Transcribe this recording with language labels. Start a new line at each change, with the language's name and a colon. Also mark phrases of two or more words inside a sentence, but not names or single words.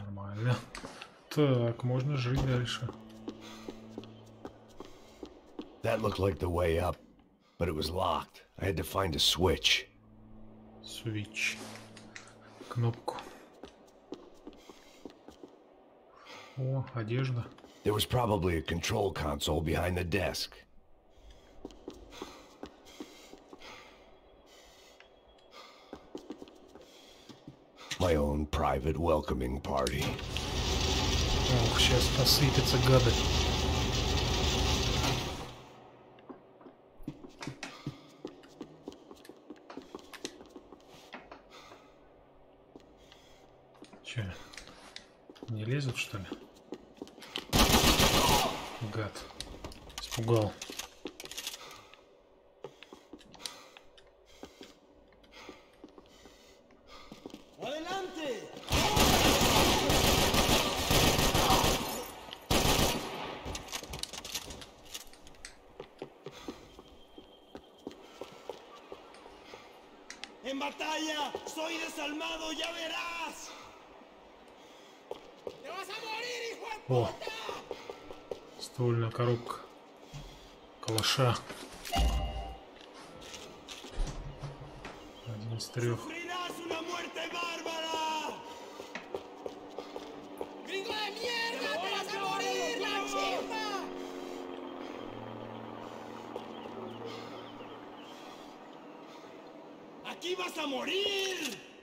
Russian: нормально. Так, можно жить дальше.
English: That looked like the way up, but it was locked. I had to find a switch. Switch.
Russian: Кнопку. О, одежда.
English: There was probably a control console behind the desk. My own private welcoming party.
Russian: Ох, сейчас посыпятся гады. Че, не лезут, что ли? Гад. Испугал.
Spanish: ¡Adelante! ¡En batalla! ¡Soy desalmado! ¡Ya verás! ¡Te vas a morir, hijo de
Russian: О,
Spanish: puta!
Russian: ствольная коробка. Калаша. Один из трех.
Spanish: ¡Sufrirás una muerte bárbara! ¡Gringo de mierda! ¡Te vas a morir, la chimba! ¡Aquí vas a morir!